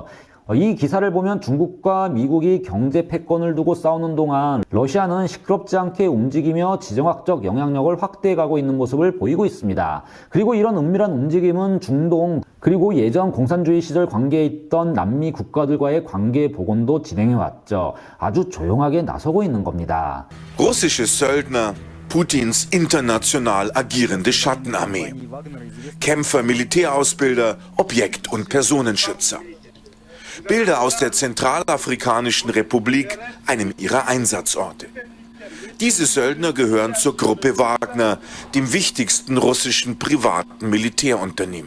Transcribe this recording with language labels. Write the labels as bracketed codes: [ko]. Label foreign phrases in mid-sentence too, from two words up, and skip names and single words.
[ko] 이 기사를 보면 중국과 미국이 경제 패권을 두고 싸우는 동안 러시아는 시끄럽지 않게 움직이며 지정학적 영향력을 확대해가고 있는 모습을 보이고 있습니다. 그리고 이런 은밀한 움직임은 중동 그리고 예전 공산주의 시절 관계에 있던 남미 국가들과의 관계 복원도 진행해왔죠. 아주 조용하게 나서고 있는 겁니다. [de] Russische Söldner, Putins international agierende Schattenarmee. Kämpfer, Militärausbilder, Objekt- und Personenschützer. Bilder aus der Zentralafrikanischen Republik, einem ihrer Einsatzorte. Diese Söldner gehören zur Gruppe Wagner, dem wichtigsten russischen privaten Militärunternehmen.